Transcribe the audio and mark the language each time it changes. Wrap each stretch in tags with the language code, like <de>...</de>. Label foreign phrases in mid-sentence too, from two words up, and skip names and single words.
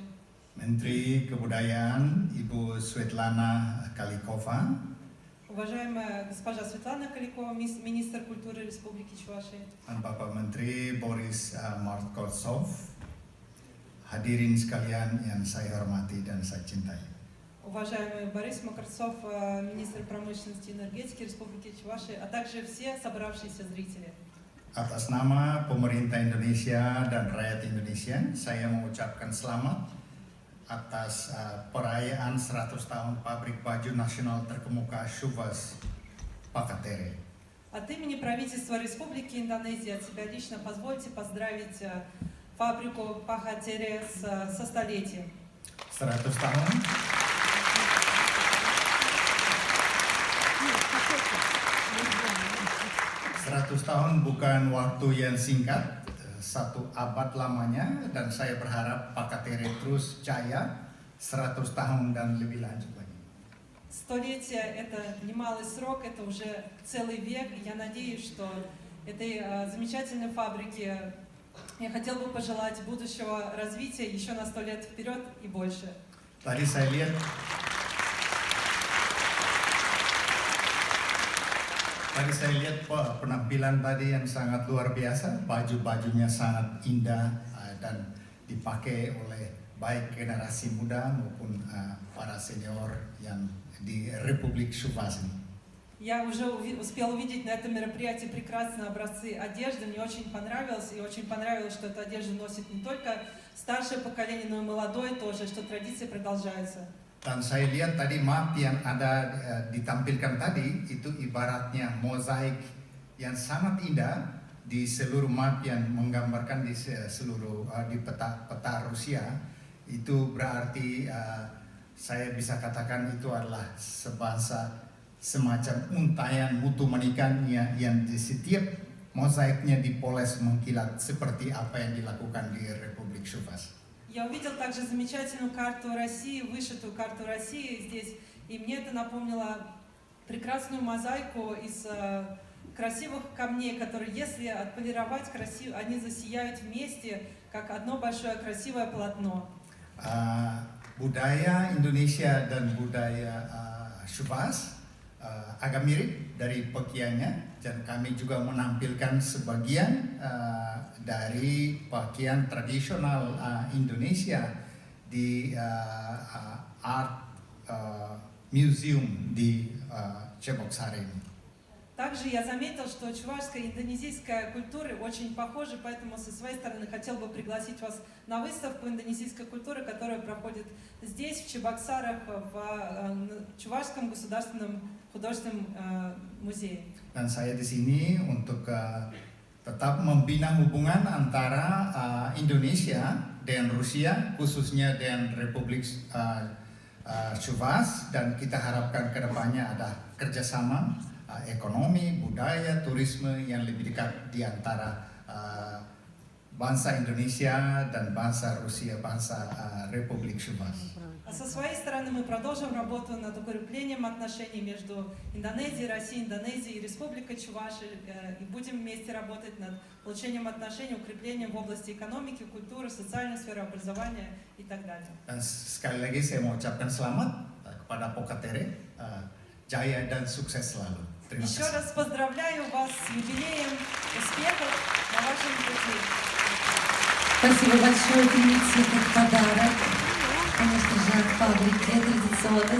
<id>Menteri Kebudayaan Ibu Svetlana Kalikova.</id> <ru>Уважаемая госпожа Светлана Каликова, министр культуры Республики Чувашия.</ru> <id>Dan Bapak Menteri Boris Markovtsov. Hadirin sekalian yang saya hormati dan saya cintai.</id> <ru>Уважаемый Борис Макарцов, министр промышленности и энергетики Республики Чувашия, а также все собравшиеся зрители.</ru> <id>Atas nama pemerintah Indonesia dan rakyat Indonesia, saya mengucapkan selamat atas perayaan 100 tahun pabrik baju nasional terkemuka Shuvas Pakatere.</id> <ru>От имени правительства Республики Индонезия от себя лично позвольте поздравить фабрику Пахатере со столетием.</ru> <id>100 tahun. 100 tahun bukan waktu yang singkat, 1 abad lamanya, dan saya berharap Pakatere terus jaya 100 tahun dan lebih lanjut lagi.</id> <ru>Столетие – это немалый срок, это уже целый век. Я надеюсь, что этой замечательной фабрике я хотел бы пожелать будущего развития еще на 100 лет вперед и больше.</ru> <id>Tadi saya lihat penampilan tadi yang sangat luar biasa, baju-bajunya sangat indah dan dipakai oleh baik generasi muda maupun para senior yang di Republik Shuvas ini.</id> <ru>Я уже успел увидеть на этом мероприятии прекрасные образцы одежды, мне очень понравилось, и очень понравилось, что эту одежду носит не только старшее поколение, но и молодое тоже, что традиции продолжаются.</ru> <id>Dan saya lihat tadi map yang ada ditampilkan tadi itu ibaratnya mozaik yang sangat indah di seluruh map yang menggambarkan di seluruh di peta Rusia. Itu berarti saya bisa katakan itu adalah sebangsa semacam untayan mutu manikannya yang di setiap mozaiknya dipoles mengkilat seperti apa yang dilakukan di Republik Shuvas.</id> <ru>Я увидел также замечательную карту России, вышитую карту России здесь, и мне это напомнило прекрасную мозаику из красивых камней, которые, если отполировать красиво, они засияют вместе, как одно большое красивое полотно.</ru> <id>Budaya Indonesia dan budaya Shuvas agak mirip dari pakaiannya, dan kami juga menampilkan sebagian dari pakaian tradisional Indonesia di</id> <en>Art Museum</en> <id>di Чебоксары.</id> <ru>Также я заметил, что чувашская и индонезийская культуры очень похожи, поэтому со своей стороны хотел бы пригласить вас на выставку индонезийской культуры, которая проходит здесь, в Чебоксарах, в Чувашском государственном художественном музее.</ru> <id>Dan saya di sini untuk tetap membina hubungan antara Indonesia dan Rusia, khususnya dengan Republik Shuvas, dan kita harapkan ke depannya ada kerjasama ekonomi, budaya, turisme yang lebih dekat di antara bangsa Indonesia dan bangsa Rusia, bangsa Republik Shuvas.</id> <ru>А со своей стороны мы продолжим работу над укреплением отношений между Индонезией, Россией, Индонезией и Республикой Чувашия. И будем вместе работать над улучшением отношений, укреплением в области экономики, культуры, социальной сферы, образования и так далее.</ru> <id>Dan sekali lagi saya mau ucapkan selamat kepada Pakatere, jaya dan sukses selalu. Terima</id> <ru>Еще</ru> <id>kasih.</id> <ru>раз поздравляю вас с юбилеем, успехов на вашем пути. Спасибо большое, Дмитрий, как подарок. Конечно же, от фабрики традиционной.</ru>